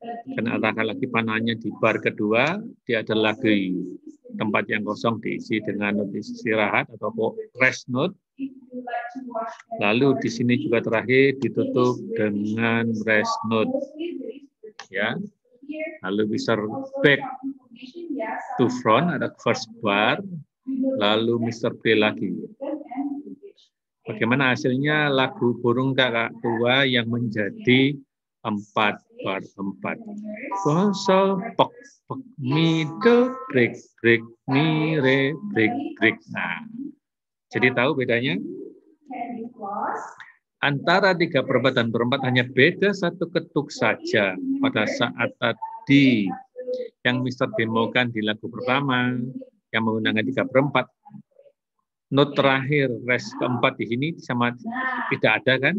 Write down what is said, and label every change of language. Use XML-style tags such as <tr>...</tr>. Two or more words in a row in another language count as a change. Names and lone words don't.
<en>Karena arahkan lagi panahnya di bar kedua, dia ada lagi tempat yang kosong diisi dengan not istirahat atau rest note. Lalu di sini juga terakhir ditutup dengan rest note.</en> <id>Ya. Lalu</id> <en>Mr. back to front, ada first bar,</en> <id>lalu Mr. play lagi. Bagaimana hasilnya lagu Burung Kakak Tua yang menjadi 4 bar 4. Sol, pok, pok, mi,</id> <en>do, break, break, mi, re, break, break.</en> <id>Nah, jadi tahu bedanya? Antara 3/4 dan 4/4 hanya beda 1 ketuk saja pada saat tadi yang Mr. demokan di lagu pertama yang menggunakan 3/4. Not terakhir, rest keempat di sini sama tidak ada kan?</id>